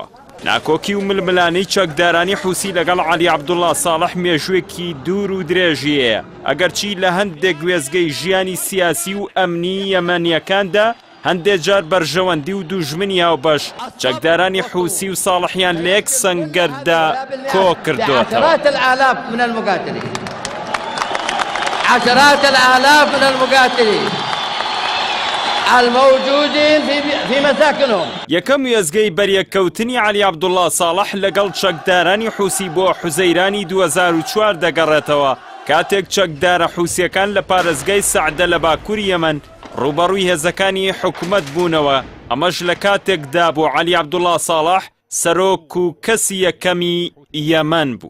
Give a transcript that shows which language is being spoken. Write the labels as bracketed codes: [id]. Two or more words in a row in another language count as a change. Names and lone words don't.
[ckb] ناکۆکی و ململانەی چەکدارانی حوسی لەگەڵ علی عەبدوڵڵا ساڵح مێژوویەکی دوور و درێژیەیە ئەگەرچی لە هەندێک وێزگەی ژیانی سیاسی و ئەمنی یەمەنیەکاندا هەندێک جار بەرژەوەندی و دوژمنی هاوبەش چەکدارانی حوسی و ساڵحیان لە یەک سەنگەردا کۆ کردوتەوە. [ar] عشرات الآلاف من المقاتلين الموجودين في مساكنهم. [ckb] یەکەم وێزگەی بەریەککەوتنی علی عەبدوڵڵا ساڵح لەگەڵ چەکدارانی حوسی بۆ حوزەیرانی 2004 دەگەڕێتەوە کاتێک چەکدارە حوسیەکان لە پارێزگای سەعدە لە باکووری یەمەن ڕوبەڕووی هێزەکانی حکومەت بوونەوە. ئەمەش لە کاتێکدا بۆ علی عەبدوڵڵا ساڵح سەرۆک و کەسی یەکەمی یەمەن بوو.